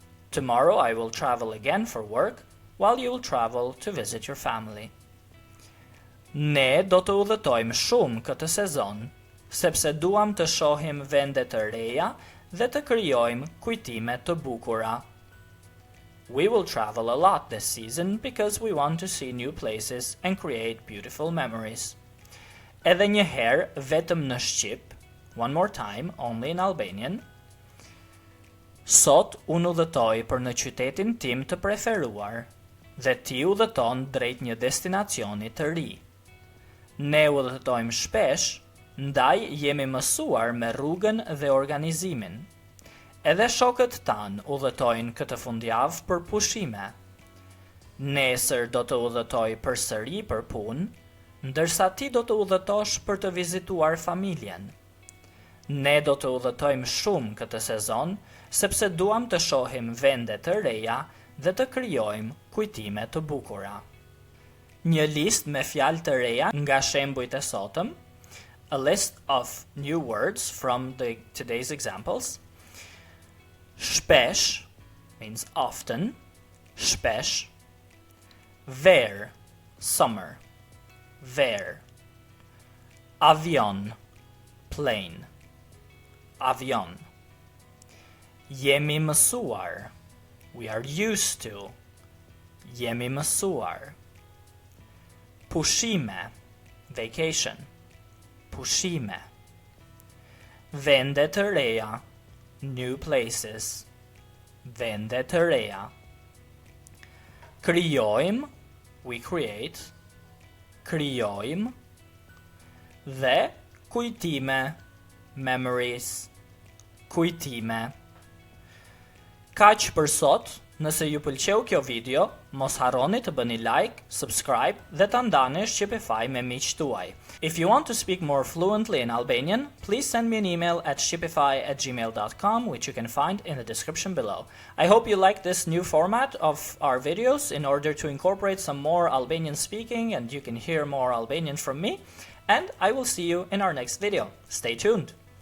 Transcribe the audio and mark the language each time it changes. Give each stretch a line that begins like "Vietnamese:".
English: Tomorrow I will travel again for work, while you will travel to visit your family.
Albanian: Ne do të udhëtojmë shumë këtë sezon, sepse duam të shohim vende të reja dhe të krijojmë kujtime të bukura.
English: We will travel a lot this season because we want to see new places and create beautiful memories.
Albanian: Edhe një herë vetëm në Shqip,
English: one more time, only in Albanian.
Albanian: Sot unë udhëtoj për në qytetin tim të preferuar dhe ti udhëton drejt një destinacioni të ri. Ne udhëtojmë shpesh, ndaj jemi mësuar me rrugën dhe organizimin. Edhe shokët tanë udhëtojnë këtë fundjavë për pushime. Nesër do të udhëtoj përsëri për punë, ndërsa ti do të udhëtosh për të vizituar familjen. Ne do të udhëtojmë shumë këtë sezon, sepse duam të shohim vende të reja dhe të krijojmë kujtime të bukura. Një listë me fjalë të reja nga shembujt e sotëm.
English: A list of new words from today's examples. Shpesh means often, shpesh.
Albanian: Ver, summer, ver. Avion, plane, avion. Jemi mësuar.
English: We are used to.
Albanian: Jemi mësuar. Pushime. Vacation. Pushime. Vende të reja.
English: New places.
Albanian: Vende të reja. Krijojmë.
English: We create.
Albanian: Krijojmë. Dhe kujtime. Memories. Kujtime. Kaq për sot. Nëse ju pëlqeu kjo video, mos harroni të bëni like, subscribe dhe ta ndani Shqipify me miqtë tuaj.
English: If you want to speak more fluently in Albanian, please send me an email at shqipify@gmail.com, which you can find in the description below. I hope you like this new format of our videos in order to incorporate some more Albanian speaking and you can hear more Albanian from me. And I will see you in our next video. Stay tuned!